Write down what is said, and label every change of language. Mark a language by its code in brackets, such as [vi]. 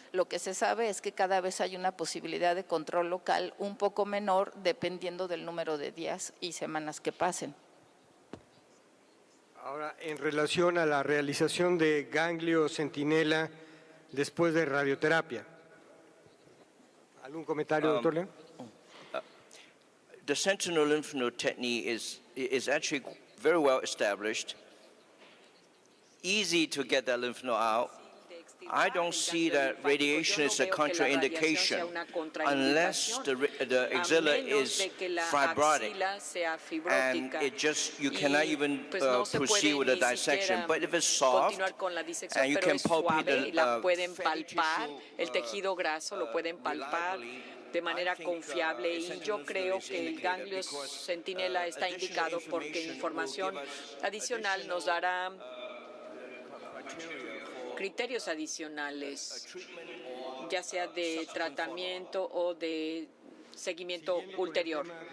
[es] Lo que se sabe es que cada vez hay una posibilidad de control local un poco menor dependiendo del número de días y semanas que pasen. Ahora, en relación a la realización de ganglio centinela después de radioterapia. ¿Algún comentario, doctor León? [en] The sentinel lymph node technique is actually very well established. Easy to get that lymph node out. I don't see that radiation is a contraindication unless the axilla is fibrotic, and you cannot even proceed with the dissection. But if it's soft, and you can palpate fatty tissue, [es] el tejido graso lo pueden palpar de manera confiable, y yo creo que el ganglio centinela está indicado porque información adicional nos dará criterios adicionales, ya sea de tratamiento o de seguimiento ulterior.